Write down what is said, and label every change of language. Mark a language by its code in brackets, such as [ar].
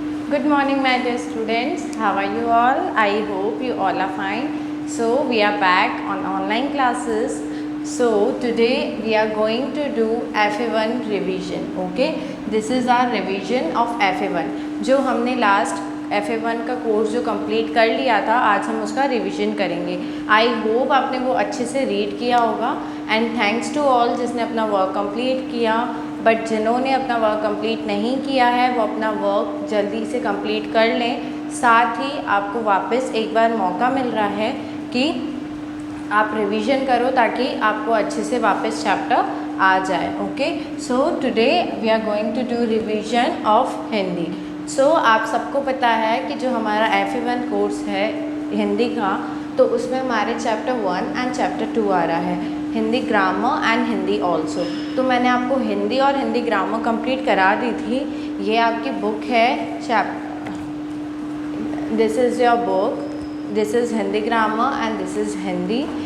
[en] Good morning, my dear students. How are you all? I hope you all are fine. So, we are back on online classes. So, today we are going to do FA1 revision. Okay, this is our revision of FA1. [hi] जो हमने last FA1 का course जो complete कर लिया था, आज हम उसका रिवीजन करेंगे. आई होप आपने वो अच्छे से रीड किया होगा. [en] and thanks to all [hi] जिसने अपना वर्क कंप्लीट किया. बट जिन्होंने अपना वर्क कंप्लीट नहीं किया है वो अपना वर्क जल्दी से कंप्लीट कर लें. साथ ही आपको वापस एक बार मौका मिल रहा है कि आप रिवीजन करो ताकि आपको अच्छे से वापस चैप्टर आ जाए. [en] Okay, so today we are going to do revision of Hindi. [hi] सो आप सबको पता है कि जो हमारा FA1 कोर्स है हिंदी का, तो उसमें हमारे चैप्टर 1 एंड चैप्टर 2 आ रहा है, Hindi grammar and Hindi also. तो मैंने आपको हिंदी और हिंदी ग्रामर कंप्लीट करा दी थी. ये आपकी बुक है, [en] This is your book, this is Hindi grammar and this is Hindi.